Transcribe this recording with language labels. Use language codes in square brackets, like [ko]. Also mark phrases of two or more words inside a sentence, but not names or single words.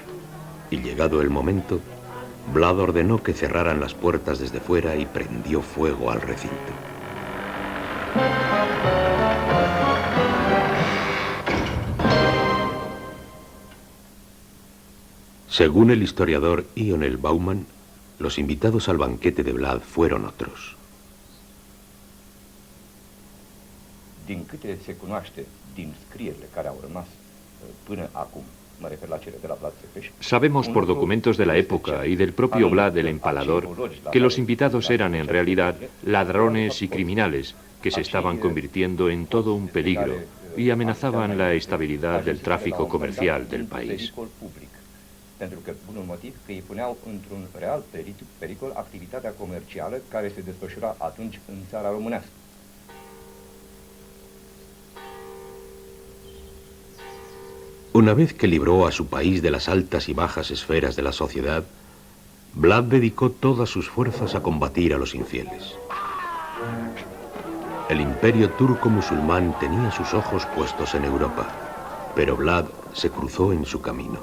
[es] Y llegado el momento, Vlad ordenó que cerraran las puertas desde fuera y prendió fuego al recinto. Según el historiador Ion L. Bauman, los invitados al banquete de Vlad fueron otros. [ro] Din câte se cunoaște din scrierile care au rămas până acum. [es] Sabemos por documentos de la época y del propio Vlad el Empalador que los invitados eran en realidad ladrones y criminales que se estaban convirtiendo en todo un peligro y amenazaban la estabilidad del tráfico comercial del país. [ro] Pentru că, un motiv, că îi puneau într-un real pericol activitatea comercială care se desfășura atunci în țara românească. [es] Una vez que libró a su país de las altas y bajas esferas de la sociedad, Vlad dedicó todas sus fuerzas a combatir a los infieles. El imperio turco-musulmán tenía sus ojos puestos en Europa, pero Vlad se cruzó en su camino.